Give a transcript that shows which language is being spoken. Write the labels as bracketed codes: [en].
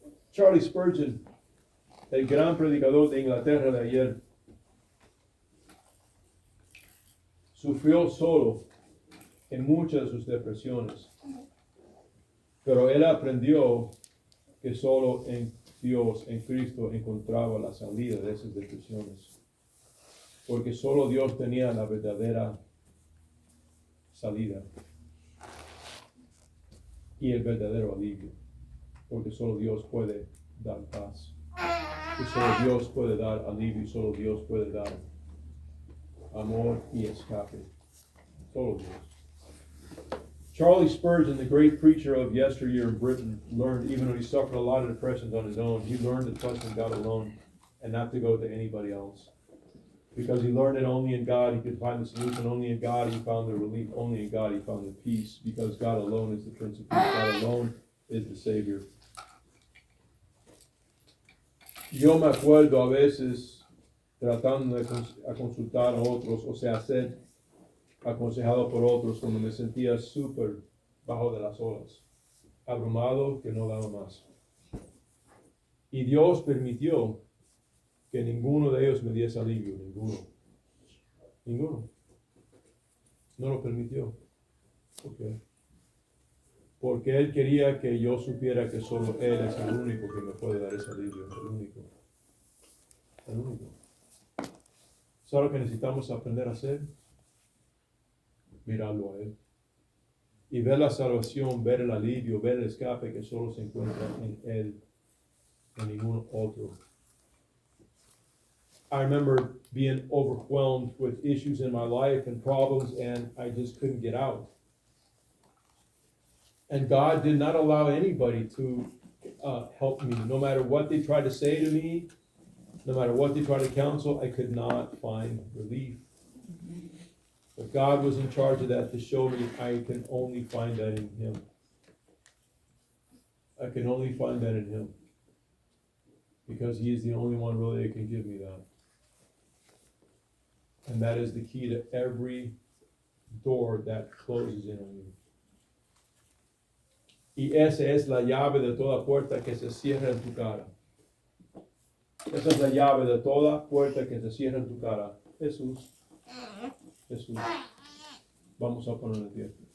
[es] Charlie Spurgeon, el gran predicador de Inglaterra de ayer, sufrió solo en muchas de sus depresiones, pero él aprendió que solo en Dios, en Cristo, encontraba la salida de esas depresiones, porque solo Dios tenía la verdadera salida y el verdadero alivio, porque solo Dios puede dar paz, y solo Dios puede dar alivio, y solo Dios puede dar amor y escape. Solo Dios. [en] Charlie Spurgeon, the great preacher of yesteryear in Britain, learned, even though he suffered a lot of depressions on his own, he learned to trust in God alone and not to go to anybody else. Because he learned it only in God, he could find the solution only in God, he found the relief only in God, he found the peace, because God alone is the Prince of Peace, God alone is the Savior. [es] Yo me acuerdo a veces tratando de consultar a otros, o sea, ser aconsejado por otros, cuando me sentía súper bajo de las olas, abrumado que no daba más. Y Dios permitió que ninguno de ellos me diese alivio, ninguno. No lo permitió. ¿Por qué? Porque Él quería que yo supiera que solo Él es el único que me puede dar ese alivio, el único. ¿Sabes lo que necesitamos aprender a hacer? Mirarlo a Él. Y ver la salvación, ver el alivio, ver el escape que solo se encuentra en Él, en ningún otro. [en] I remember being overwhelmed with issues in my life and problems, and I just couldn't get out. And God did not allow anybody to help me. No matter what they tried to say to me, no matter what they tried to counsel, I could not find relief. But God was in charge of that to show me I can only find that in Him. I can only find that in Him. Because He is the only one really that can give me that. And that is the key to every door that closes in on you. [es] Y esa es la llave de toda puerta que se cierra en tu cara. Esa es la llave de toda puerta que se cierra en tu cara. Jesús. Jesús. Vamos a poner el pie.